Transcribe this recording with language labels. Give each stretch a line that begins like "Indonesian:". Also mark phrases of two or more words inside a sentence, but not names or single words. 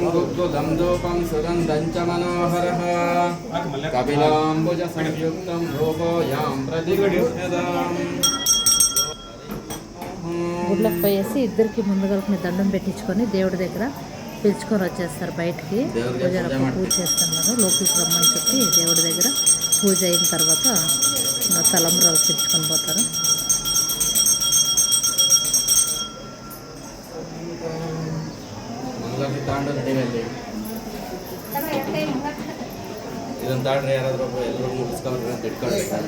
Sanskrit: गुप्तुदं धूपं सुगन्धं च मनोहरः कपिलाम्बुज संयुक्तं धूपोऽयं प्रतिगृह्यताम्.
Telugu: గుడ్లకు పోయేసి ఇద్దరికి ముందుగలకి దండం పెట్టించుకొని దేవుడి దగ్గర పిలుచుకొని వచ్చేస్తారు బయటికి. పూజ చేస్తున్నారు, లోపలికి రమ్మని చెప్పి దేవుడి దగ్గర పూజ అయిన తర్వాత తలంబ్రాలు పిలుచుకొని పోతారు.
Kannada: ಇದನ್ನು ತಾಡ್ರಿ ಯಾರಾದ್ರೂ ಎಲ್ಲರೂ ಮುಗಿಸ್ಕೊಂಡ್ರೆ ಅಂತ ಇಟ್ಕೊಂಡ್ರೆ